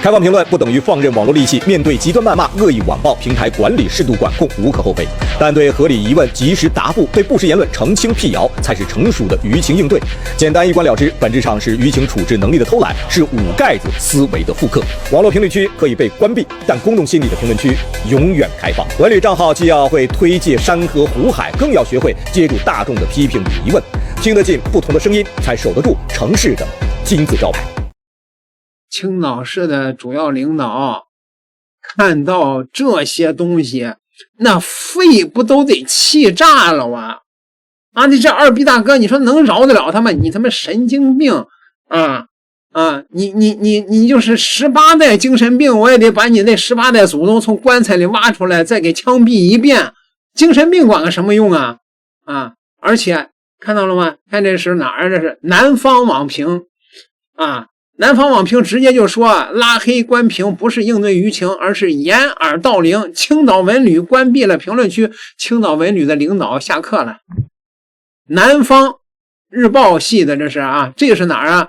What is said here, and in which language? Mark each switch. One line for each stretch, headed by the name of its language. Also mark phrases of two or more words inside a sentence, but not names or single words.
Chinese: 開放評論不等於放任網絡戾氣，面對極端謾罵、惡意網暴，平台管理適度管控無可厚非，但對合理疑問及時答復，對不實言論澄清辟謠，才是成熟的輿情應對。簡單一關了之，本質上是舆情處置能力的偷懶，是捂蓋子思維的復刻。網絡評論區可以被關閉，但公众心理的評論區永遠開放。管理賬號既要會推介山河湖海，更要學會接住大众的批評與疑問，聽得进不同的声音，才守得住城市的金字招牌。青岛市的主要領導看到這些東西，那肺不都得氣炸了啊！你這二逼大哥，你說能饒得了他嗎？你他媽神經病啊！你就是18代精神病，我也得把你那18代祖宗从棺材裡挖出來，再給枪毙一遍。精神病管个什麼用啊？而且看到了嗎？看这是哪兒？這是南方網評啊！南方網評直接就說，拉黑關評不是應對輿情，而是掩耳盜鈴。青島文旅關閉了評論區，青島文旅的領導下課了。南方日報系的這是啊，這是哪兒啊？